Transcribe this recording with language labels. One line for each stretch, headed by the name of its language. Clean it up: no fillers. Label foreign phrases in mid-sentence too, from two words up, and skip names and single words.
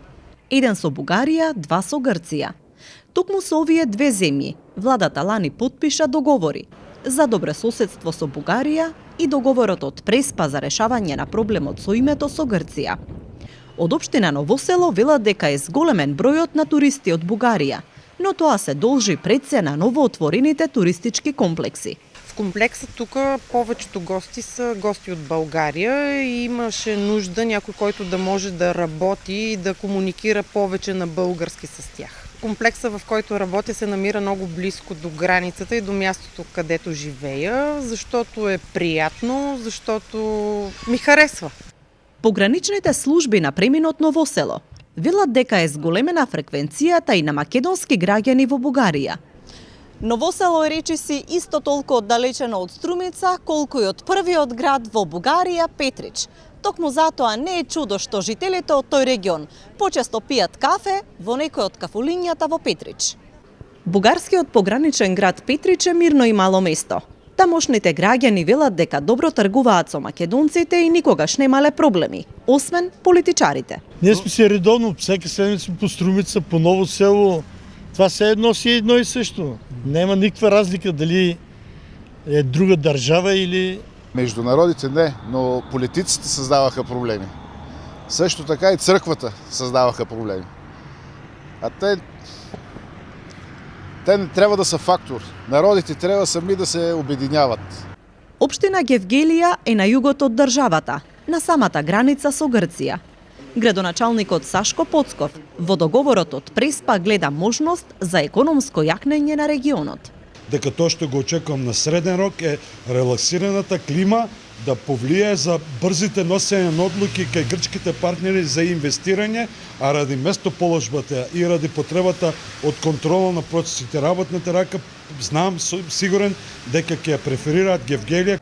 Macedonian: Еден со Бугарија, 2 со Грција. Токму со овие две земји, владата лани потпиша договори за добрососедство со Бугарија и договорот од Преспа за решавање на проблемот со името со Грција. Од општина Ново село велат дека е зголемен бројот на туристи од Бугарија, но тоа се должи пред се на новоотворените туристички комплекси.
Bulgarian: В комплекса тука повечето гости са гости от България и имаше нужда някой, който да може да работи и да комуникира повече на български с тях. Комплекса, в който работя, се намира много близко до границата и до мястото, където живея, защото е приятно, защото ми харесва.
Macedonian: Пограничните служби на преминот Ново село велат дека е зголемена фреквенцијата и на македонски граѓани во Бугарија. Ново село е речиси исто толку оддалечено од Струмица, колку и од првиот град во Бугарија, Петрич. Токму затоа не е чудо што жителите од тој регион почесто пијат кафе во некој од кафулињата во Петрич. Бугарскиот пограничен град Петрич е мирно и мало место. Тамошните граѓани велат дека добро тргуваат со македонците и никогаш немале проблеми, освен политичарите.
Bulgarian: Ние сме си редовно, всеки седмица по Струмица, по Ново село. Това се едно си едно и също. Няма никаква разлика дали е друга държава или... Между народите не, но политиците създаваха проблеми. Също така и църквата създаваха проблеми. А те не трябва да са фактор. Народите трябва сами да се обединяват.
Macedonian: Општина Гевгелија е на југот од државата, на самата граница со Грција. Градоначалникот Сашко Поцков во договорот од Преспа гледа можност за економско јакнење на регионот. Дека тоа што го очекувам на среден рок е релаксираната клима да повлие за брзите носење на одлуки кај грчките партнери за инвестирање, а ради местоположбата и ради потребата од контрола на процесите работната рака, знам сигурен дека ќе ја преферираат Гевгелија.